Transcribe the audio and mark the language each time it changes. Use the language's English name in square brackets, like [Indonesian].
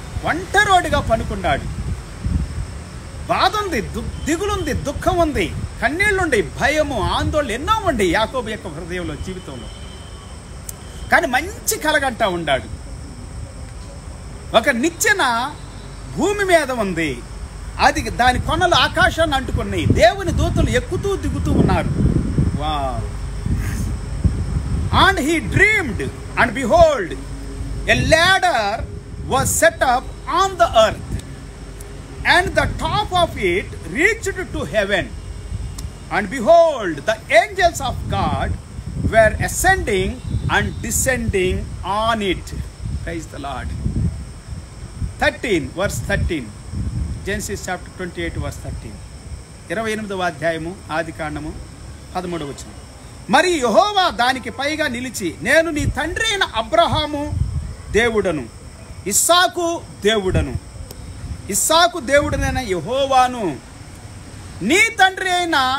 [Telugu] ఒంటరోడిగా పనుకున్నాడు. బాధ ఉంది, దిగులుంది, దుఃఖం ఉంది, కన్నీళ్లుండి, భయము, ఆందోళన ఎన్నో ఉండి యాకోబు యొక్క హృదయంలో, జీవితంలో. కానీ మంచి కలగంటా ఉన్నాడు. ఒక నిచ్చెన భూమి మీద ఉంది, అది దాని కొనలు ఆకాశాన్ని అంటుకున్నాయి, దేవుని దూతలు ఎక్కుతూ దిగుతూ ఉన్నారు. Wow. [English] And he dreamed, and behold, a ladder was set up on the earth, and the top of it reached to heaven. And behold, the angels of God were ascending and descending on it. Praise the Lord. 13, verse 13. Genesis chapter 28, verse 13. [Telugu] 28వ అధ్యాయము ఆది కాండము 13వ వచనం. మరి యెహోవా దానికి పైగా నిలిచి, నేను నీ తండ్రి అయిన అబ్రహాము దేవుడను, ఇస్సాకు దేవుడను, ఇస్సాకు దేవుడనైన యెహోవాను, నీ తండ్రి అయిన.